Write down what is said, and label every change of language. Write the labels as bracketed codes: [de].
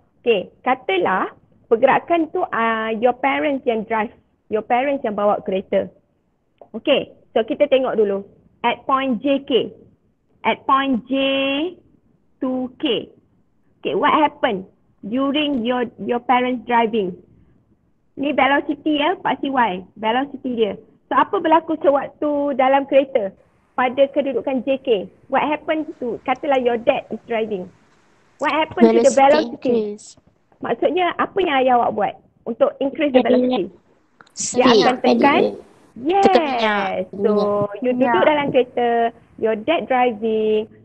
[ms] Okay, katalah pergerakan tu [en] your parents [ms] yang drive. [en] Your parents [ms] yang bawa kereta. Okay, so kita tengok dulu. [en] At point JK. At point J2K. Okay, what happened during your parents driving? [ms] Ni velocity ya, Pak CY. Velocity dia. So, apa berlaku sewaktu dalam kereta pada kedudukan JK? [en] What happened to, [ms] katalah [en] your dad is driving. What happened to the velocity? Increase. [ms] Maksudnya, apa yang ayah awak buat untuk [en] increase the velocity? [ms] Dia akan tekan. Tekan minyak. [en] Yes. So, you [ms] duduk dalam kereta, [en] your dad driving.